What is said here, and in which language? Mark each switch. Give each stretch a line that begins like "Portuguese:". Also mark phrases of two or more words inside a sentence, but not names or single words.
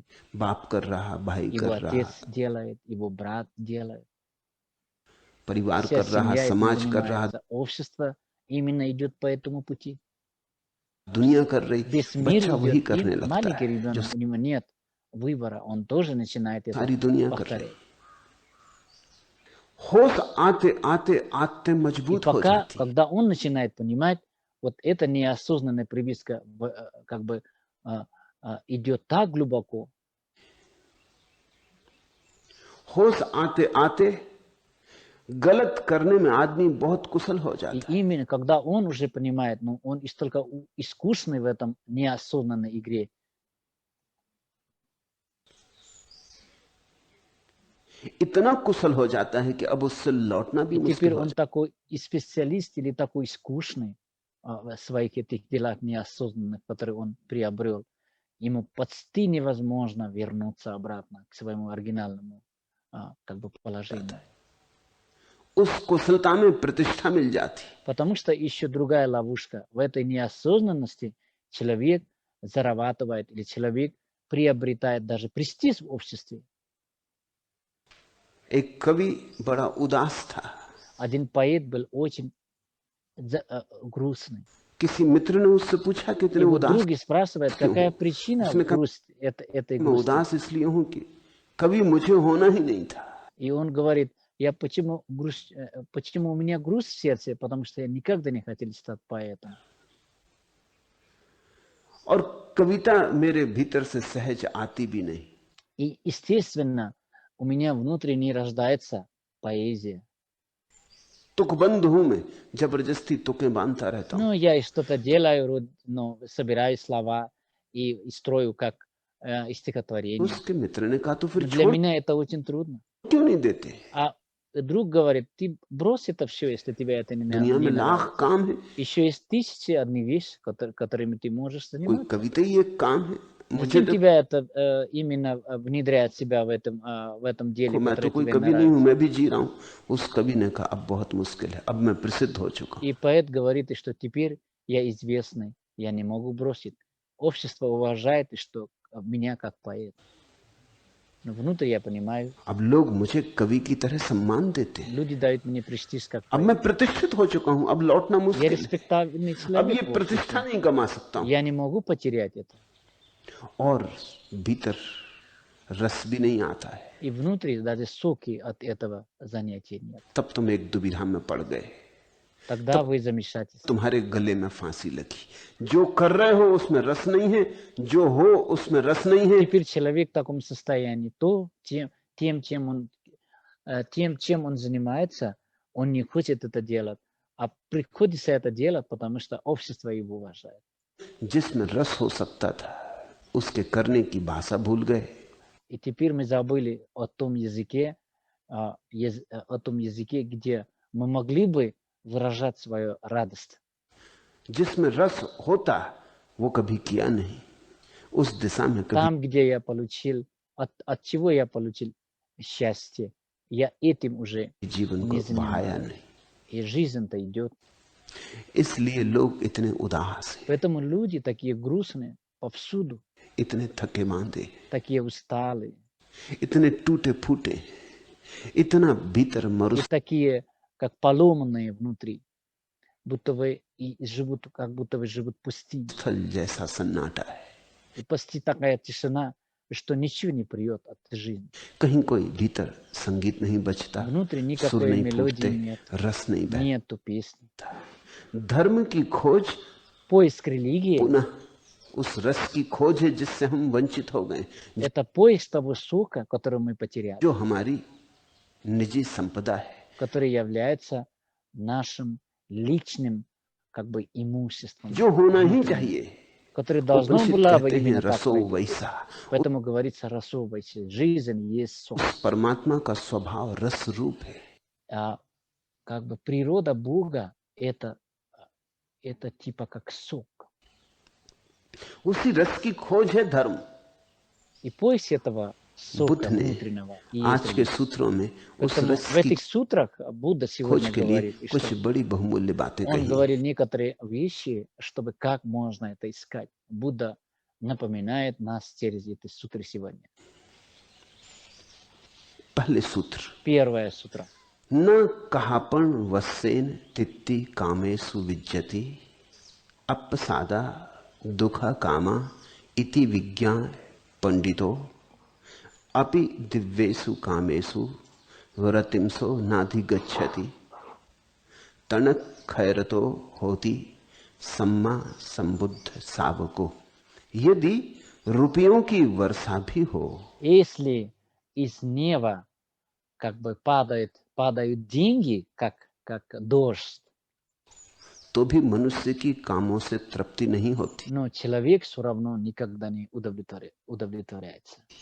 Hindi: बाप कर रहा, भाई
Russian: Его
Hindi: कर रहा,
Russian: отец делает, его брат делает.
Hindi: परिवार
Russian: Вся
Hindi: कर रहा,
Russian: семья этим
Hindi: समाज कर रहा,
Russian: занимается. Общество именно идет по этому пути.
Hindi: दुनिया कर रही,
Russian: Весь мир
Hindi: बच्चा वही
Russian: идет,
Hindi: करने
Russian: и
Hindi: लगता
Russian: маленький
Hindi: है जो
Russian: ребенок, у него нет выбора, он тоже начинает это
Hindi: सारी दुनिया कर रही।
Russian: повторять.
Hindi: होश आते आते आते
Russian: И
Hindi: मजबूत हो
Russian: пока,
Hindi: जाती।
Russian: когда он начинает понимать, вот эта неосознанная привычка как бы идет так глубоко.
Hindi: होश आते आते गलत करने में आदमी बहुत कुशल हो
Russian: И
Hindi: जाता है।
Russian: именно когда он уже понимает, ну, он столько искусный в этом неосознанной игре.
Hindi: इतना कुशल हो जाता है कि अब उससे लौटना भी
Russian: И
Hindi: मुश्किल
Russian: теперь
Hindi: हो
Russian: он
Hindi: जाता
Russian: такой и специалист или такой искусный в своих этих делах неосознанных, которые он приобрел. Ему почти невозможно вернуться обратно к своему оригинальному как бы положению.
Hindi: है। उस कुशलता में प्रतिष्ठा मिल जाती।
Russian: Потому что еще другая ловушка. В этой неосознанности человек зарабатывает или человек приобретает даже престиж в обществе.
Hindi: एक कवि बड़ा उदास था।
Russian: Один поэт был очень грустный.
Hindi: किसी मित्र ने उससे पूछा कि इतने
Russian: Его
Hindi: उदास
Russian: други спрашивают,
Hindi: क्यों
Russian: какая
Hindi: हो?
Russian: причина
Hindi: उसने कहा
Russian: этой
Hindi: मैं
Russian: грусти.
Hindi: उदास इसलिए हूं कि कभी मुझे होना ही नहीं था।
Russian: И он говорит, почему у меня грусть в сердце, потому что я никогда не хотел стать поэтом.
Hindi: और कविता मेरे भीतर से सहज आती भी नहीं।
Russian: И естественно, у меня внутренне рождается поэзия.
Hindi: तुकबंद हूं मैं, जबरदस्ती तुकें बांधता रहता हूं।
Russian: Ну, я что-то делаю, собираю слова и строю как стихотворение.
Hindi: उसके मित्र ने कहा तो फिर
Russian: Для
Hindi: छोड़
Russian: меня это очень трудно.
Hindi: क्यों नहीं देते?
Russian: А друг говорит, ты брось это все, если тебе это не
Hindi: दुनिया में लाख
Russian: нравится.
Hindi: काम है,
Russian: Еще есть тысячи одни вещи, которыми ты можешь
Hindi: कोई
Russian: заниматься.
Hindi: कविता ही एक काम है। मुझे
Russian: Зачем тебя это именно внедряет себя в этом деле,
Hindi: मैं तो
Russian: которое
Hindi: कोई
Russian: тебе
Hindi: कवि नहीं हूं,
Russian: нравится?
Hindi: मैं भी जी रहा हूं। उस कवि ने कहा अब बहुत मुश्किल है, अब मैं प्रसिद्ध हो चुका हूं।
Russian: И поэт говорит, что теперь я известный, я не могу бросить. Общество уважает, что меня как поэт. Но внутрь я понимаю,
Hindi: अब लोग मुझे कवि की तरह सम्मान देते हैं।
Russian: люди дают мне престиж как
Hindi: अब
Russian: поэт.
Hindi: मैं प्रतिष्ठित हो चुका हूं, अब लौटना
Russian: Я
Hindi: मुश्किल है।
Russian: респектабельный
Hindi: अब
Russian: человек
Hindi: ये
Russian: в
Hindi: प्रतिष्ठा
Russian: обществе.
Hindi: नहीं कमा सकता हूं।
Russian: Я не могу потерять это.
Hindi: और भीतर रस भी नहीं आता है,
Russian: И внутри даже соки от этого занятия нет.
Hindi: तब तुम एक दुविधा में पड़ गए,
Russian: Тогда вы замешательстве.
Hindi: तुम्हारे गले में फांसी लगी। जो कर रहे हो उसमें रस नहीं है, जो हो उसमें रस नहीं है।
Russian: Теперь человек в таком состоянии, чем он занимается, он не хочет это делать, а приходится это делать, потому что общество его уважает.
Hindi: जिसमें रस हो सकता था उसके करने की भाषा भूल गए।
Russian: И теперь мы забыли о том языке, где мы могли бы выражать свою радость.
Hindi: जिसमें रस होता वो कभी किया नहीं, उस दिशा में कभी
Russian: Там, где я получил, от чего я получил счастье, я этим уже
Hindi: जीवन
Russian: не
Hindi: को बहाया
Russian: занимаюсь.
Hindi: नहीं।
Russian: И жизнь-то идет.
Hindi: इसलिए लोग इतने उदास हैं,
Russian: Поэтому люди такие грустные повсюду,
Hindi: इतने थके मांदे,
Russian: такие усталые,
Hindi: इतने टूटे फूटे, इतना भीतर
Russian: и
Hindi: मरुस्थल
Russian: такие, как поломанные внутри, как будто бы живут в пустыне.
Hindi: जैसा सन्नाटा है।
Russian: И почти такая тишина, что ничего не придет от жизни.
Hindi: कहीं कोई भीतर संगीत नहीं बजता,
Russian: Внутри
Hindi: सुर
Russian: никакой
Hindi: नहीं
Russian: мелодии
Hindi: फूटते,
Russian: нет,
Hindi: रस नहीं बहता।
Russian: нету песни.
Hindi: धर्म की खोज
Russian: Поиск религии
Hindi: पुनः उस रस की खोज है जिससे हम वंचित हो गए, –
Russian: это поиск того сока, который мы потеряли,
Hindi: जो हमारी निजी संपदा है,
Russian: который является нашим личным как бы имуществом,
Hindi: जो होना ही
Russian: внутренним,
Hindi: चाहिए।
Russian: который должно
Hindi: उपनिषद
Russian: было бы
Hindi: कहते हैं
Russian: именно так
Hindi: रसो
Russian: пройти.
Hindi: वैसा।
Russian: Поэтому говорится расовывайся. Жизнь есть сок.
Hindi: उस परमात्मा का स्वभाव रस रूप है।
Russian: А как бы природа Бога – это типа как сок.
Hindi: उसी रस की खोज है धर्म।
Russian: И поиск этого
Hindi: बुद्ध
Russian: сока
Hindi: ने
Russian: внутреннего и есть
Hindi: आज के
Russian: религия.
Hindi: सूत्रों में उस
Russian: Поэтому
Hindi: रस
Russian: в
Hindi: की
Russian: этих сутрах Будда
Hindi: खोज
Russian: сегодня
Hindi: के लिए
Russian: говорит, и
Hindi: कुछ
Russian: что
Hindi: बड़ी बहुमूल्य बातें
Russian: он
Hindi: कही।
Russian: говорил некоторые вещи, чтобы как можно это искать. Будда напоминает нас через эти сутры сегодня.
Hindi: पहले सूत्र,
Russian: Первая сутра.
Pali: न कहापण वसेन तित्ति कामेषु विज्जति अपसादा दुखा कामा इति विज्ञान पंडितो अपि दिव्येषु कामेषु व्रतिमसो नाधिगच्छति तनक खैरतो होती सम्मा संबुद्ध सावको।
Hindi: यदि रुपयों की वर्षा भी हो,
Russian: Если из неба как бы падают деньги, как дождь,
Hindi: तो भी मनुष्य की कामों से तृप्ति नहीं होती।
Russian: но человек все равно никогда не удовлетворяется.